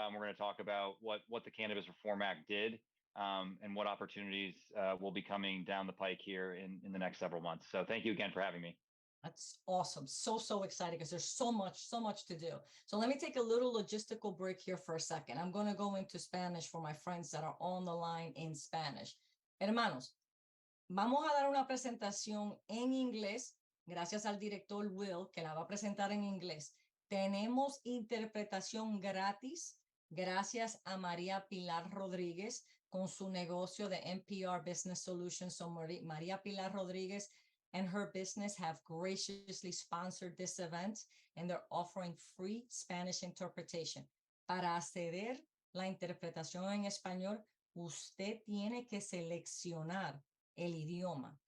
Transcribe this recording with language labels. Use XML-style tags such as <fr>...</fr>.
<en>We're going to talk about what the Cannabis Reform Act did and what opportunities will be coming down the pike here in the next several months. So thank you again for having me. That's awesome. So excited because there's so much to do. So let me take a little logistical break here for a second. I'm going to go into Spanish for my friends that are on the line in Spanish.</en> <es>Hermanos, vamos a dar una presentación en inglés, gracias al director Will, que la va a presentar en inglés. Tenemos interpretación gratis, gracias a María Pilar Rodríguez con su negocio de NPR Business Solutions.</es> <en>So María Pilar Rodríguez and her business have graciously sponsored this event, and they're offering free Spanish interpretation.</en> <es>Para acceder la interpretación en español, usted tiene que seleccionar el idioma.</es>